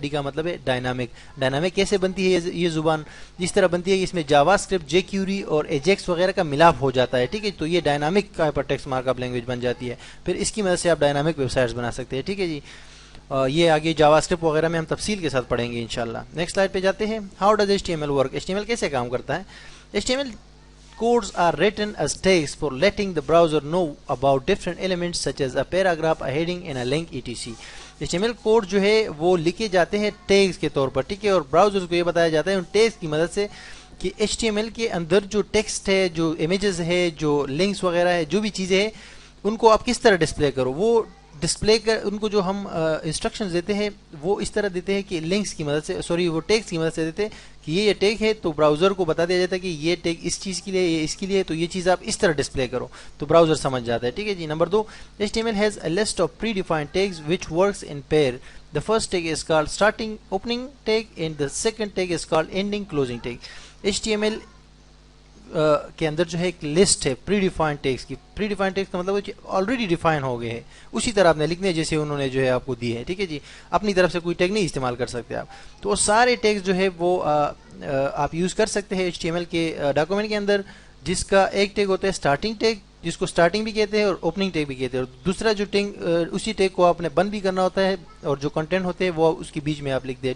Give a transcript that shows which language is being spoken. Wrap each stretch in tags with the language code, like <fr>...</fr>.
<ur>D کا مطلب ہے ڈائنامک. ڈائنامک کیسے بنتی ہے یہ زبان؟ جس طرح بنتی ہے کہ اس میں جاوا اسکرپٹ, jQuery اور AJAX وغیرہ کا ملاپ ہو جاتا ہے. ٹھیک ہے. تو یہ dynamic hyper text mark up language بن جاتی ہے. پھر اس کی مدد سے آپ ڈائنامک ویب سائٹس بنا سکتے ہیں. ٹھیک ہے جی. یہ آگے جاوا اسکرپٹ وغیرہ میں ہم تفصیل کے ساتھ پڑھیں گے انشاءاللہ. نیکسٹ سلائڈ پہ جاتے ہیں.</ur> <en>How does HTML work.</en> <ur>HTML کیسے کام کرتا ہے؟</ur> <en>HTML codes are written as tags for letting the browser know about different elements such as a paragraph, a heading and a link etc.</en> <ur>HTML code جو ہے وہ لکھے جاتے ہیں tags کے طور پر. ٹھیک ہے. اور براؤزرز کو یہ بتایا جاتا ہے ان ٹیگز کی مدد سے کہ HTML کے اندر جو ٹیکسٹ ہے, جو امیجز ہے, جو لنکس وغیرہ ہے, جو بھی چیزیں ہیں, ان کو آپ کس طرح ڈسپلے کرو. وہ ڈسپلے کر ان کو جو ہم انسٹرکشنز دیتے ہیں وہ اس طرح دیتے ہیں کہ لنکس کی مدد سے, وہ ٹیگز کی مدد سے دیتے ہیں کہ یہ ٹیگ ہے, تو براؤزر کو بتا دیا جاتا ہے کہ یہ ٹیگ اس چیز کے لیے, یہ اس کے لیے, تو یہ چیز آپ اس طرح ڈسپلے کرو, تو براؤزر سمجھ جاتا ہے. ٹھیک ہے جی.</ur> <en>Number 2, HTML has a list of predefined tags which works in pair. The first tag is called starting opening tag and the second tag is called ending closing tag. HTML</en> <ur>کے اندر جو ہے ایک list ہے pre defined tax کی. Pre defined tax کا مطلب already define ہو گئے ہیں, اسی طرح آپ نے لکھنے جیسے انہوں نے جو ہے آپ کو دی ہے. ٹھیک ہے جی, اپنی طرف سے کوئی ٹیگ نہیں استعمال کر سکتے آپ. تو وہ سارے ٹیگز جو ہے وہ آپ یوز کر سکتے ہیں HTML کے ڈاکومنٹ کے اندر, جس کا ایک ٹیگ ہوتا ہے اسٹارٹنگ ٹیگ, جس کو اسٹارٹنگ بھی کہتے ہیں اور اوپننگ ٹیگ بھی کہتے ہیں, اور دوسرا جو ٹیگ اسی ٹیگ کو آپ نے بند بھی کرنا ہوتا ہے, اور جو کنٹینٹ ہوتے ہیں وہ اس کے بیچ میں آپ لکھ دیں.</ur>